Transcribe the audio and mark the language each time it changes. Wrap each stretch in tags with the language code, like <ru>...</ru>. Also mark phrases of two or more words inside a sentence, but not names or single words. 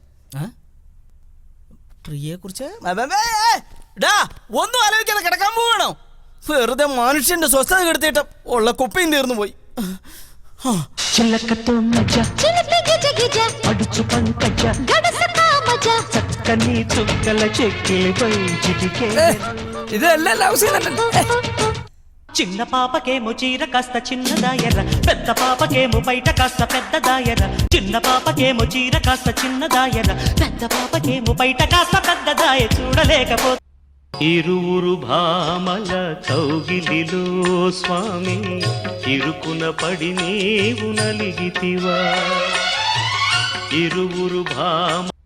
<ml>പ്രിയെ കുറിച്ച് ഒന്നും ആലോചിക്കാതെ കിടക്കാൻ പോവാണോ? വെറുതെ മനുഷ്യന്റെ സ്വസ്ഥത കെടുത്തിട്ട് ഉള്ള കുപ്പയും തീർന്നു പോയി. ഇതല്ല</ml> <en>love scene.</en> <te>చిన్న పాపకేమో చీర కాస్త చిన్నదాయర, పెద్ద పాపకేమో బయట కాస్త పెద్దదాయర. చిన్న పాపకేమో చీర కాస్త చిన్నదాయర, పెద్ద పాపకేమో బయట కాస్త పెద్దదాయ. చూడలేకపో ఇరువురు భామల కౌగిలిలో స్వామి, ఇరుకున పడి నీవు నలిగితివా. ఇరువురు భామ</te>